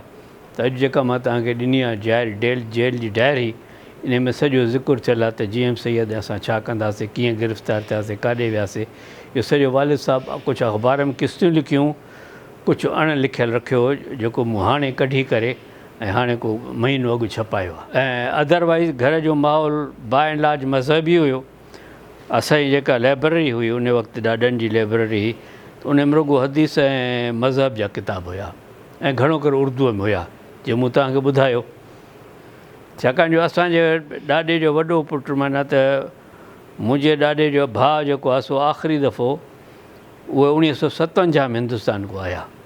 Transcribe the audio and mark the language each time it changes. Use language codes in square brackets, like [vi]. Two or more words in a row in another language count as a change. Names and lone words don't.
[sd] त अॼु जेका मां तव्हांखे ॾिनी आहे जेल जी डायरी, इन में सॼो ज़िक्र थियल आहे त जी एम सैयद असां छा कंदासीं, कीअं गिरफ़्तार थियासीं, काॾे वियासीं। इहो सॼो वालिद साहिबु कुझु अख़बार में किस्तियूं लिखियूं, कुझु अणलिखियलु रखियो हो जेको मूं हाणे कढी करे ऐं हाणे को महीनो अॻु छपायो आहे। ऐं अदरवाइज़ घर जो माहौल [en] by and large [sd] मज़हबी हुयो। असांजी जेका लाइब्रेरी हुई उन वक़्तु ॾाॾनि जी लाइब्रेरी हुई, त उन में रुॻो हदीस ऐं मज़हब जा किताब हुया ऐं घणो करे उर्दूअ में हुया, जीअं मूं तव्हांखे ॿुधायो। छाकाणि जो असांजे ॾाॾे जो वॾो पुटु माना त मुंहिंजे ॾाॾे जो भाउ जेको आहे सो आख़िरी दफ़ो उहे 1957 में हिंदुस्तान को आया।